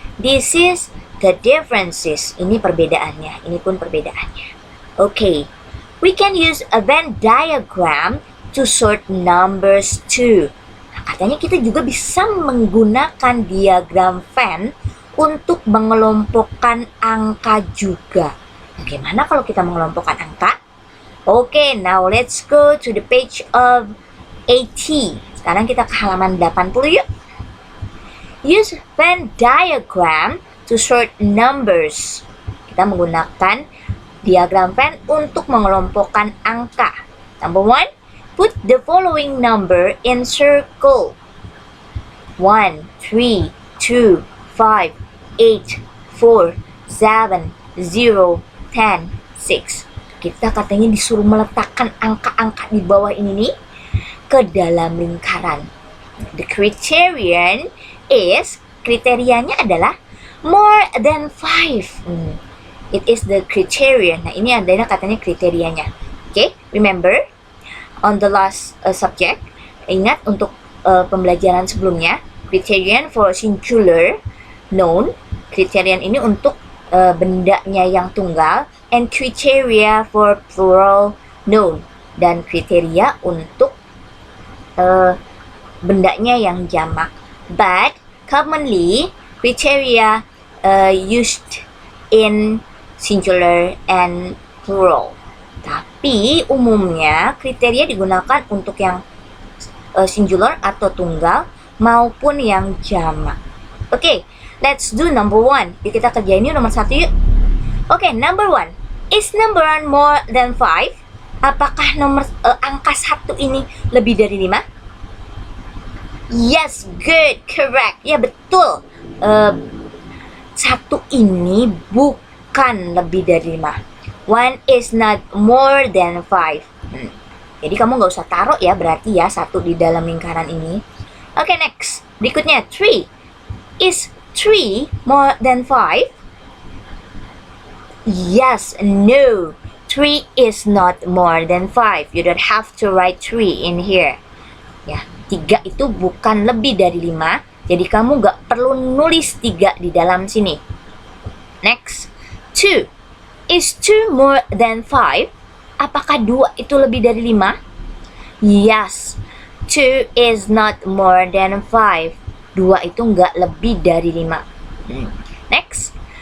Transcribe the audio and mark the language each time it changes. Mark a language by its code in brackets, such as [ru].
[en] This is the differences. [id] Ini perbedaannya. Ini pun perbedaannya. [en] Okay. We can use a Venn diagram to sort numbers too. [id] Nah, katanya kita juga bisa menggunakan diagram Venn untuk mengelompokkan angka juga. Bagaimana kalau kita mengelompokkan angka? [en] Okay, now let's go to the page of 80. [id] Sekarang kita ke halaman 80 yuk. [en] Use Venn diagram to sort numbers. [id] Kita menggunakan diagram Venn untuk mengelompokkan angka. [en] Number 1, put the following number in circle. 1, 3, 2, 5, 8, 4, 7, 0, 10, 6. [id] Kita katanya disuruh meletakkan angka-angka di bawah ini nih ke dalam lingkaran. [en] The criterion is, [id] kriterianya adalah [en] more than 5. It is the criterion. [id] Nah, ini adalah katanya kriterianya. [en] Okay, remember on the last subject. [id] Ingat untuk pembelajaran sebelumnya, [en] criterion for singular noun. [id] Criterion ini untuk bendanya yang tunggal, [en] and criteria for plural noun, [id] dan kriteria untuk bendanya yang jamak. [en] But commonly criteria used in singular and plural. [id] Tapi umumnya kriteria digunakan untuk yang singular atau tunggal maupun yang jamak. [en] Okay, let's do number 1. [id] Yuk kita kerjain yuk nomor 1 yuk. [en] Okay, number 1. Is number 1 more than 5? [id] Apakah nomor angka 1 ini lebih dari 5? [en] Yes, good, correct. [id] Ya, betul. 1 ini bukan lebih dari 5. [en] 1 is not more than 5. [id] Jadi kamu nggak usah taruh ya, berarti ya 1 di dalam lingkaran ini. [en] Okay, next. [id] Berikutnya, 3. [en] Is 3 more than 5? Yes, no. 3 is not more than 5. You don't have to write 3 in here. [id] Ya, 3 itu bukan lebih dari 5. Jadi kamu nggak perlu nulis 3 di dalam sini. [en] Next. 2. Is 2 more than 5? [id] Apakah 2 itu lebih dari 5? Yes. [en] 2 is not more than 5. [id] 2 itu nggak lebih dari 5. [en] Next.